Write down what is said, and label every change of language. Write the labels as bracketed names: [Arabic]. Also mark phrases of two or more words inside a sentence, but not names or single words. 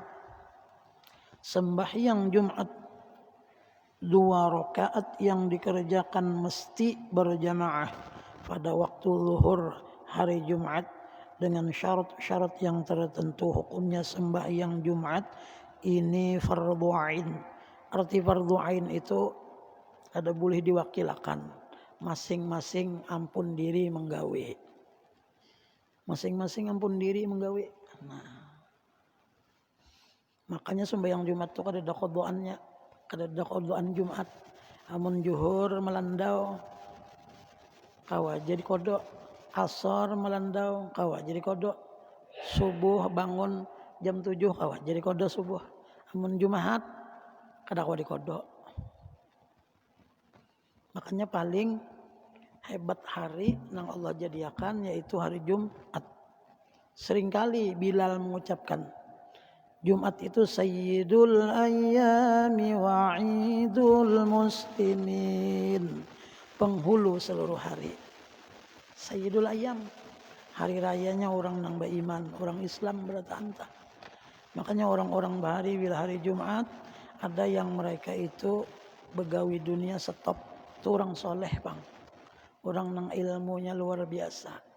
[Indonesian] Sembahyang Jumat 2 rakaat yang dikerjakan mesti berjamaah pada waktu zuhur hari Jumat dengan syarat-syarat yang tertentu. Hukumnya sembahyang Jumat ini fardhu ain. Arti fardhu ain itu ada boleh diwakilkan, masing-masing [Banjar] ampun diri menggawe. Masing-masing ampun diri menggawe. Nah, makanya sembahyang Jumat itu kada ada qadhaannya, kada ada qadhaan Jumat. Amun zuhur melandau kawa jadi kodok, asar melandau kawa jadi kodok, subuh bangun jam 7 kawa jadi kodok subuh. Amun Jumat kada kawa di kodok. Makanya paling hebat hari nang Allah jadiakan yaitu hari Jumat. [Indonesian] Seringkali Bilal mengucapkan Jumat itu [Arabic] سيد الأيام وعيد المسلمين, [Indonesian] penghulu seluruh hari. [Arabic] سيد الأيام, [Banjar] hari rayanya orang nang beriman, orang Islam bertantang. Makanya orang-orang bahari bila hari Jumat ada yang mereka itu begawi dunia stop. Itu orang soleh bang, orang nang ilmunya luar biasa.